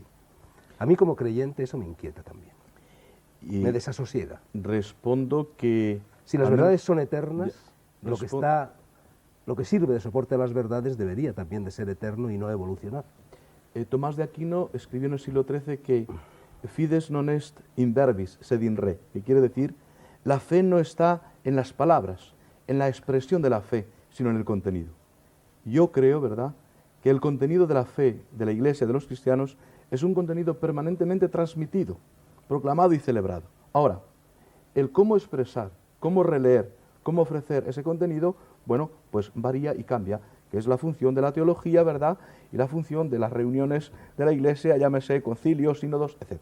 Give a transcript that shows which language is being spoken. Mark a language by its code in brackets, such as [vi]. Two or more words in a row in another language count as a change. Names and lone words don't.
[es] A mí como creyente eso me inquieta también, Y me desasosiega. respondo que... Si las a mí- verdades son eternas, Ya, lo que sirve de soporte a las verdades debería también de ser eterno y no evolucionar. Tomás de Aquino escribió en el siglo XIII que [la] fides non est in verbis, sed in re, [es] que quiere decir, la fe no está en las palabras, en la expresión de la fe, sino en el contenido. Yo creo, ¿verdad?, que el contenido de la fe de la Iglesia, de los cristianos, es un contenido permanentemente transmitido, proclamado y celebrado. Ahora, el cómo expresar, cómo releer, cómo ofrecer ese contenido, bueno, pues varía y cambia, que es la función de la teología, ¿verdad?, y la función de las reuniones de la Iglesia, llámese concilios, sínodos, etc.